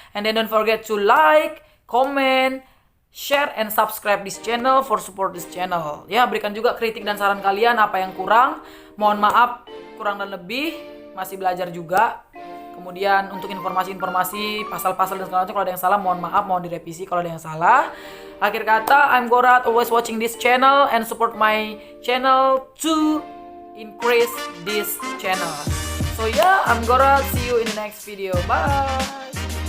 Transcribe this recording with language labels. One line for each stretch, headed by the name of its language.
English: And then don't forget to like, comment, share, and subscribe this channel for support this channel.
Indonesian: Ya, berikan juga kritik dan saran kalian apa yang kurang. Mohon maaf, kurang dan lebih. Masih belajar juga. Kemudian untuk informasi-informasi, pasal-pasal dan segala macam, kalau ada yang salah mohon maaf, mohon direvisi kalau ada yang salah. Akhir kata,
English: I'm Gorat, always watching this channel and support my channel to increase this channel. So yeah, I'm Gorat, see you in the next video. Bye.